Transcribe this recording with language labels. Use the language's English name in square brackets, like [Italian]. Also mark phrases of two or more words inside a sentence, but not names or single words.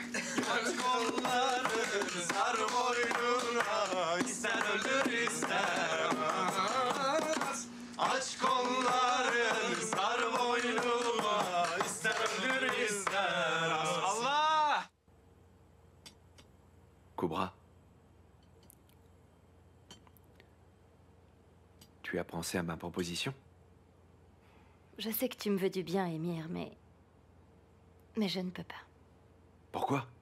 [Turkish] Aç kolları sar boynuna, ister ölür ister ölmez. Aç kolları sar boynuna, ister ölür ister ölmez. Allah! [French] Cobra, tu as pensé à ma proposition? Je sais que tu me veux du bien, Émir, mais je ne peux pas. Pourquoi?